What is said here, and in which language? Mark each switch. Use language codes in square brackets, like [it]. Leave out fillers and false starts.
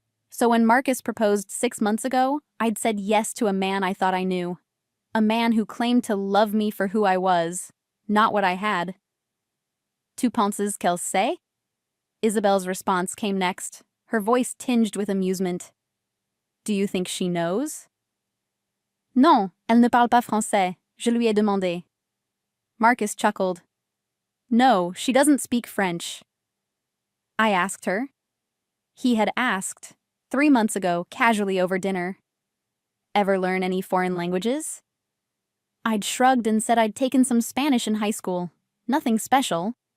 [en] So when Marcus proposed 6 months ago, I'd said yes to a man I thought I knew. A man who claimed to love me for who I was, not what I had. [fr] Tu penses qu'elle sait? [en] Isabel's response came next, her voice tinged with amusement. Do you think she knows? [fr] Non, elle ne parle pas français. Je lui ai demandé. [en] Marcus chuckled. No, she doesn't speak French. I asked her. He had asked, 3 months ago, casually over dinner. Ever learn any foreign languages? I'd shrugged and said I'd taken some Spanish in high school. Nothing special.